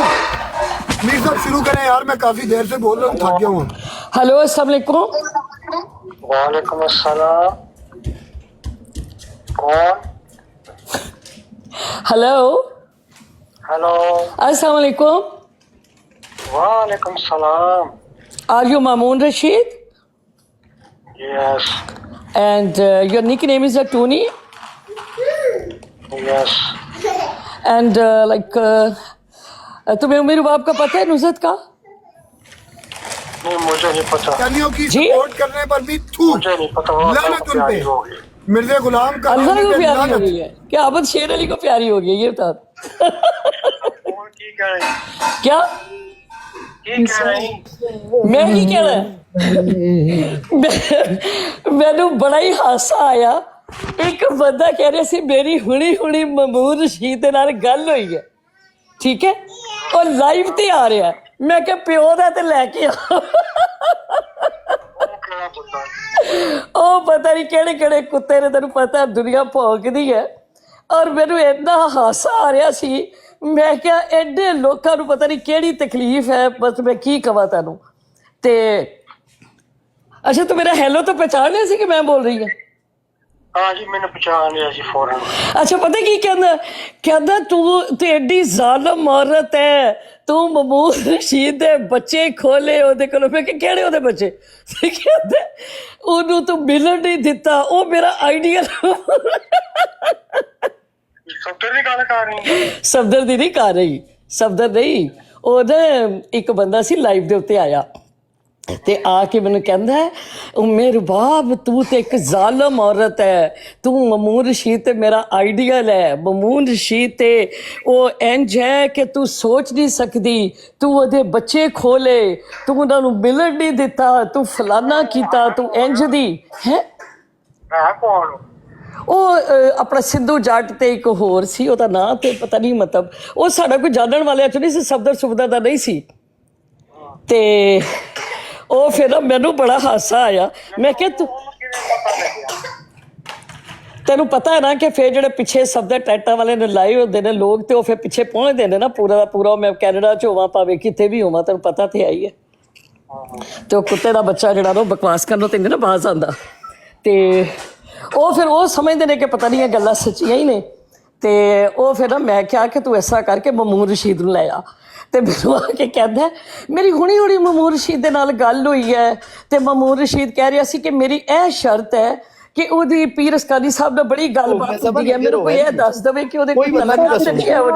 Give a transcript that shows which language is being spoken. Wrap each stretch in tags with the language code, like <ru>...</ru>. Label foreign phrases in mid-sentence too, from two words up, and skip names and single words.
<ur>میر صاحب شروع کریں یار, میں کافی دیر سے بول رہا ہوں, تھک گیا ہوں. ہلو السلام علیکم. وعلیکم السلام. کون؟ ہلو ہلو. السلام علیکم. وعلیکم السلام.</ur> <en>Are you Mamoon Rashid? Yes. And your nickname is Tony? Yes. And</en> <ur>تمہیں امیر باپ کا پتہ ہے نصرت کا؟ نہیں مجھے نہیں پتا. قادیانیوں کی جی؟ سپورٹ کرنے پر بھی تھو. مجھے نہیں پتا. لعنت ان پہ. مرزا غلام اللہ قادیانی کو پہ پیاری ہو لعنت. گئی ہے کیا؟ عبد شیر علی کو پیاری ہو گئی ہے, یہ بتا.</ur> <pa>کون کی کہہ رہی؟</pa> <ur>کیا</ur> <pa>کی کہہ رہی؟ میں کی کہہ رہا مینو بڑا ہی ہاسا آیا. ایک بندہ کہہ رہے سی میری ہنی ہنی مامون رشید دے نال گل ہوئی ہے, ٹھیک ہے, اور لائیو تے آ رہا ہے. میں کہ پیو دا تے لے کے او پتہ نہیں کہڑے کہڑے کتے نے, تینوں پتہ دنیا بھونکدی ہے. اور مینو اتنا ہاسا آ رہا سی, میں کیا ایڈے لوکاں نوں پتہ نہیں کیڑی تکلیف ہے, بس میں کی کہاں تینوں. تے اچھا تو میرا ہیلو تو پہچان لیا سی کہ میں بول رہی ہوں؟</pa> <ur>ہاں جی میں نے پہچان لیا جی فوراً.</ur> <pa>اچھا پتہ کی کہندا تو ایڈی ظالم عورت ہے, تو مامون رشید دے بچے کھولے اودے کولوں. میں کہ کہڑے اودے بچے؟ کہندے اونوں تو ملن نہیں دتا, او میرا آئیڈیل. صفدر دی گل کر رہی؟ صفدر دی نہیں کر رہی, صفدر نہیں. او نا ایک بندہ سی لائیو دے اوتے آیا تے آ کے مینوں کہندا ہے میرے باپ تو تے ایک ظالم عورت ہے, تو مامون رشید تے میرا آئیڈیل ہے. مامون رشید تے او انج ہے کہ تو سوچ نہیں سکدی, تو اودے بچے کھولے, تو انہاں نوں ملن نہیں دتا, تو فلانا کیتا, تو انج دی ہے. ہے کون؟ او اپنا سندھو جٹ تے ایک ہور سی, او دا نام تے پتہ نہیں, مطلب او ساڈا کوئی جانن والے چ نہیں سی, صفدر سفدر دا نہیں سی. تے او پھر مینوں بڑا ہاسا آیا. میں کہ تینوں پتہ ہے نا کہ پھر جڑے پیچھے صفدر ٹیٹاں والے نے لائے ہوندے نے لوگ, تے او پھر پیچھے پہنچ دے نا پورا دا پورا. میں کینیڈا چ ہوواں پاوے کتے بھی ہوواں, تینوں پتہ تے آئی ہے. تے او کتے دا بچہ جڑا نا بکواس کرنوں تے نا باز آندا, تے او پھر او سمجھدے نے کہ پتہ نہیں یہ گلاں سچیاں ہی نے. ਤੇ ਉਹ ਫਿਰ ਨਾ ਮੈਂ ਕਿਹਾ ਕਿ ਤੂੰ ਐਸਾ ਕਰਕੇ ਮਮੂਨ ਰਸ਼ੀਦ ਨੂੰ ਲੈ ਆ ਤੇ ਮੈਨੂੰ ਆ ਕੇ ਕਹਿੰਦਾ ਮੇਰੀ ਹੁਣੀ ਹੁਣੀ ਮਮੂਨ ਰਸ਼ੀਦ ਦੇ ਨਾਲ ਗੱਲ ਹੋਈ ਹੈ ਤੇ ਮਮੂਨ ਰਸ਼ੀਦ ਕਹਿ ਰਿਹਾ ਸੀ ਕਿ ਮੇਰੀ ਇਹ ਸ਼ਰਤ ਹੈ ਕਿ ਉਹਦੀ ਪੀਰ ਅਸਕਾਨੀ ਸਾਹਿਬ ਨਾਲ ਬੜੀ ਗੱਲਬਾਤ ਹੁੰਦੀ ਹੈ, ਮੈਨੂੰ ਕੋਈ ਇਹ ਦੱਸ ਦੇਵੇ ਕਿ ਉਹਦੇ ਕੋਈ ਮੁਲਾਕਾਤ ਰੱਖਿਆ ਹੋਵੇ।</pa>